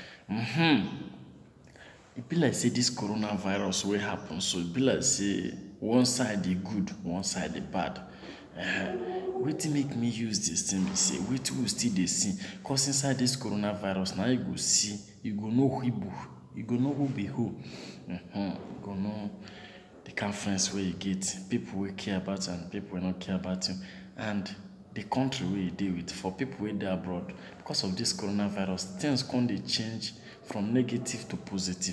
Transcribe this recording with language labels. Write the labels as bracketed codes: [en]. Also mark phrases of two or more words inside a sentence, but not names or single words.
[pcm] It be like say this coronavirus will happen. So it be like say one side the good, one side the bad. Wetin make me use this thing be say wetin we still dey see. Cause inside this coronavirus now you go see, you go know who be who. You go know the kind friends where you get, people will care about you and people will not care about you, and the country where you deal with. For people where they abroad, because of this coronavirus, things can dey change from negative to positive.